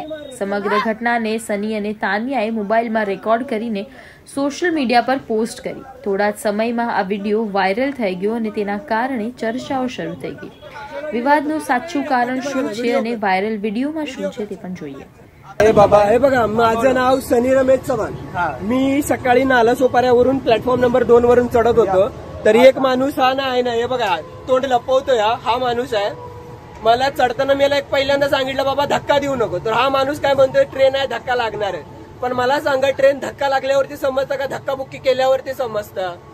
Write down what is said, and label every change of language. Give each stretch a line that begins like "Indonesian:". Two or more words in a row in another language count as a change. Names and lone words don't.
Gujarati: સમગ્ર ઘટનાને સની અને તાનિયાએ મોબાઈલમાં રેકોર્ડ કરીને સોશિયલ મીડિયા પર પોસ્ટ કરી. થોડા જ સમયમાં આ વિડીયો વાયરલ થઈ ગયો અને તેના કારણે ચર્ચાઓ શરૂ થઈ ગઈ. વિવાદનું સાચું કારણ શું છે અને વાયરલ વિડીયોમાં શું છે તે પણ જોઈએ.
Marathi: हे बाबा, हे बघा, माझं नाव सनी रमेश चव्हाण. मी सकाळी नाला सोपाऱ्यावरून प्लॅटफॉर्म नंबर 2 वरून चढत होतो. तरी एक माणूस हा ना आहे ना, हे बघा तोंड लपवतोय, हा माणूस आहे. मला चढताना मी एक पहिल्यांदा सांगितलं बाबा धक्का देऊ नको. तर हा माणूस काय म्हणतोय ट्रेन आहे धक्का लागणार आहे. पण मला सांगा ट्रेन धक्का लागल्यावरती समजतं का धक्का बुक्की केल्यावरती समजतं?